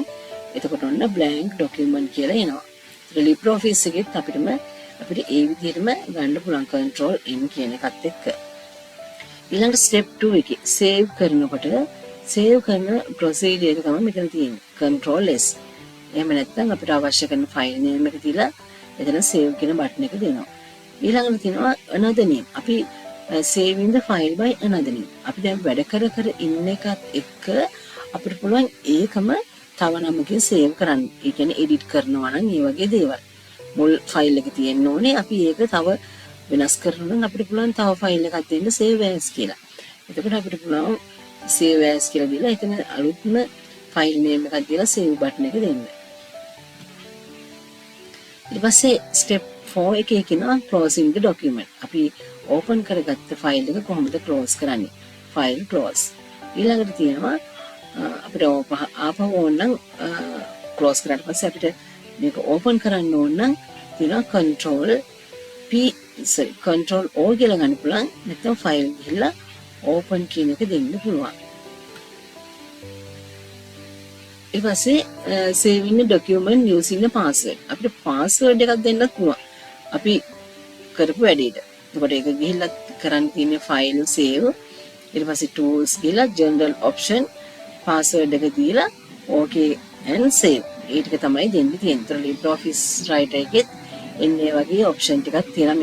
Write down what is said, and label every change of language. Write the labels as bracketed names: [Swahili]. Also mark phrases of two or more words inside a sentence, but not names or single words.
[Sinhala] එතකොට ඔන්න [English] blank document [Sinhala] කියලා එනවා. LibreOffice එකෙත් අපිට ඒ විදිහටම ගන්න පුළුවන් [English] control n [Sinhala] කියන එකත් එක්ක. ඊළඟ step 2 එකේ save කරනකොට save කරන procedure එක තමයි මෙතන තියෙන්නේ. [English] control s. [Sinhala] එහෙම නැත්නම් අපිට අවශ්‍ය කරන [English] file name [Sinhala] එක දීලා එතන save කියන button එක දෙනවා. ඊළඟට තියෙනවා [English] another name. [Sinhala] අපි [English] saving the file by another name. [Sinhala] අපි දැන් වැඩ කර ඉන්න එකත් එක්ක අපිට පුළුවන් ඒකම තව නමකින් save කරන්න. ඒ කියන්නේ edit කරනවා නම් මේ වගේ දේවල්. මුල් ෆයිල් එක තියෙන්න ඕනේ. අපි ඒක තව වෙනස් කරනවා නම් අපිට පුළුවන් තව ෆයිල් එකක් දෙන්න [English] save as [Sinhala] කියලා. එතකොට අපිට පුළුවන් [English] save as [Sinhala] කියලා දීලා එතන අලුත්ම [English] file name [Sinhala] එකක් දීලා [English] save button [Sinhala] එක දෙන්න. ඊට පස්සේ step 4 එකේ කියනවා [English] closing the document. [Sinhala] අපි open කරගත්ත ෆයිල් එක කොහොමද close කරන්නේ? [English] file close. [Sinhala] ඊළඟට තියෙනවා අපිට ආපහු ඕන නම් close කරාට පස්සේ අපිට මේක open කරන්න ඕන නම් තියෙනවා [English] control O [Sinhala] කියලා ගන්න පුළුවන්. නැත්නම් file ගිහලා open කියන එක දෙන්න පුළුවන්. ඊට පස්සේ [English] saving the document using the password. [Sinhala] අපිට password එකක් දෙන්නත් පුළුවන්. අපි කරපු වැඩේට. එතකොට ඒක ගිහිල්ලා කරන්න තියෙන [English] file save. [Sinhala] ඊට පස්සේ tools ගිහලා [English] general option password [Sinhala] එක දීලා [English] okay and save. [Sinhala] ඒ ටික තමයි දෙන්න තියෙන්නේ. LibreOffice Writer එකෙත් එන්නේ වගේ [English] option ටිකක් [Sinhala] තියෙනවා.